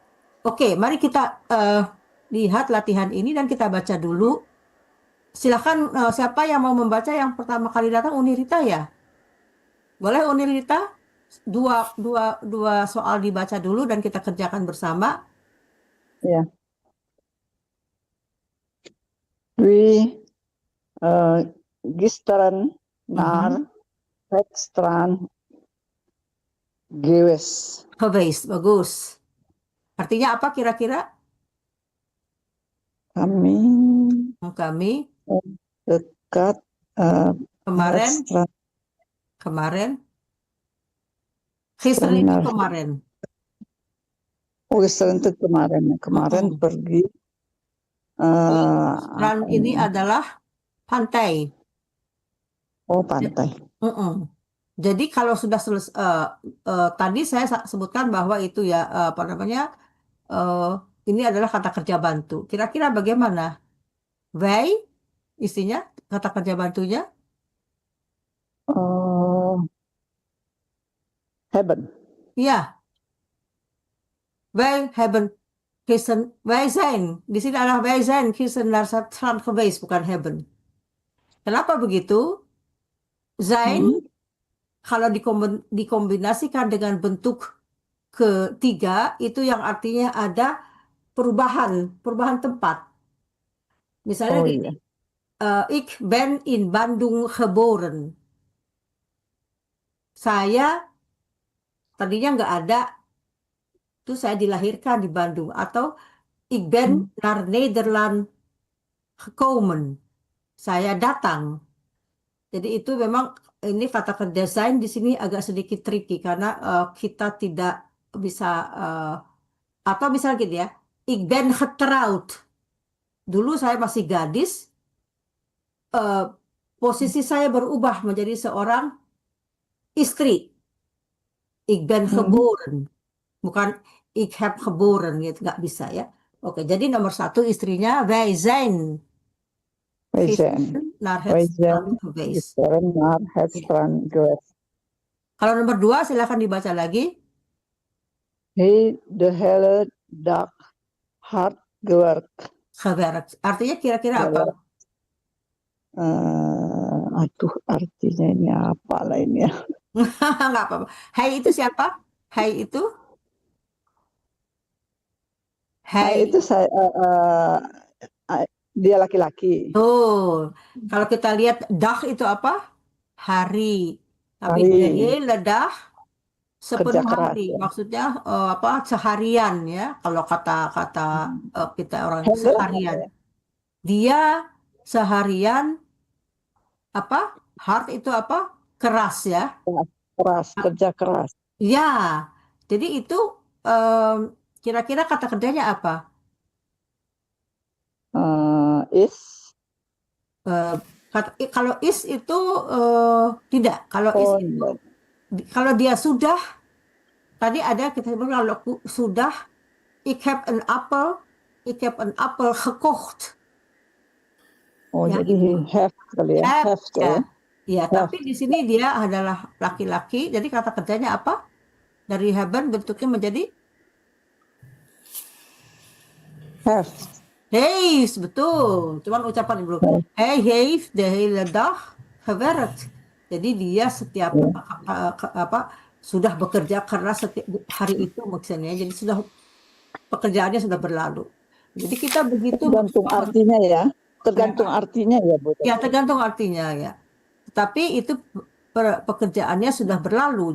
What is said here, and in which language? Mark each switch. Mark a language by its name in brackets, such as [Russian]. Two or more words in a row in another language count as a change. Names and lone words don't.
[Indonesian] Oke, mari kita lihat latihan ini dan kita baca dulu. Silakan siapa yang mau membaca yang pertama kali datang, Unirita ya? Boleh Unirita? Dua soal dibaca dulu dan kita kerjakan bersama. Ja. [Dutch] Wie gisteren naar het strand geweest. Geweest, [Indonesian] bagus. Artinya apa kira-kira? Kami Kami dekat kemarin, [Dutch] het strand. [Indonesian] gisteren itu Benar. kemarin. Oh, gisteren itu kemarin. Kemarin pergi. Strand ini adalah pantai. Oh, pantai. Jadi kalau sudah selesai, tadi saya sebutkan bahwa itu ya apa namanya, ini adalah kata kerja bantu. Kira-kira bagaimana? Wij, isinya kata kerja bantunya? Hebben. Iya. [Dutch] Wij hebben gisteren, wij zijn. [Indonesian] Di sini adalah [Dutch] wij zijn gisteren naar het strand geweest, [Indonesian] bukan hebben. Kenapa begitu? Zijn, kalau dikombinasikan dengan bentuk ketiga, itu yang artinya ada perubahan tempat. Misalnya Oh, gini, iya. [Dutch] ik ben in Bandung geboren. [Indonesian] Saya tadinya nggak ada, itu saya dilahirkan di Bandung. [Dutch] Atau ik ben naar Nederland gekomen. [Indonesian] Saya datang. Jadi itu memang ini kata kerja zijn di sini agak sedikit tricky karena kita tidak bisa atau misalnya gitu ya, [Dutch] ik ben getrouwd. [Indonesian] Dulu saya masih gadis, posisi saya berubah menjadi seorang istri. [Dutch] Ik ben geboren, bukan ik heb geboren, [Indonesian] gitu nggak bisa ya. Oke, jadi nomor 1 istrinya [Dutch] wij zijn. Wij zijn. Gisteren naar Wij het strand zijn geweest. gisteren naar het strand geweest. [Indonesian] Kalau nomor 2 silakan dibaca lagi. [Dutch] Hij de hele dag hard gewerkt. Gewerkt. [Indonesian] Artinya kira-kira apa? Aduh, artinya ini apa lainnya? Nggak apa-apa. Hai itu siapa? Hai itu? Hai itu saya, dia laki-laki. Oh, kalau kita lihat dag itu apa? Hari. Tapi Hari. [Dutch] de hele dag sepenuh [Indonesian] Kerja keras, hari. ya. Maksudnya apa? Seharian ya. Kalau kata kita orang Hele seharian. Dia seharian apa? Hard itu apa? Keras ya. Keras, kerja keras. Ya. Jadi itu kira-kira kata kerjanya apa? Is. Kalau is itu tidak. Kalau is itu, kalau dia sudah, tadi ada kita sebut kalau sudah, [Dutch] ik heb een appel gekocht. [Indonesian] Oh, Ya, jadi have kali ya. Have tuh ya. Ya, tapi di sini dia adalah laki-laki. Jadi kata kerjanya apa? Dari haben bentuknya menjadi Have. heeft, betul. Cuman ucapan belum. [Dutch] Hij heeft de hele dag gewerkt. [Indonesian] Jadi dia setiap sudah bekerja keras setiap hari itu maksudnya. Jadi sudah pekerjaannya sudah berlalu. Jadi kita begitu Tergantung artinya ya. Tergantung artinya ya, Bu. Ya, tergantung artinya ya. Tapi itu pekerjaannya sudah berlalu.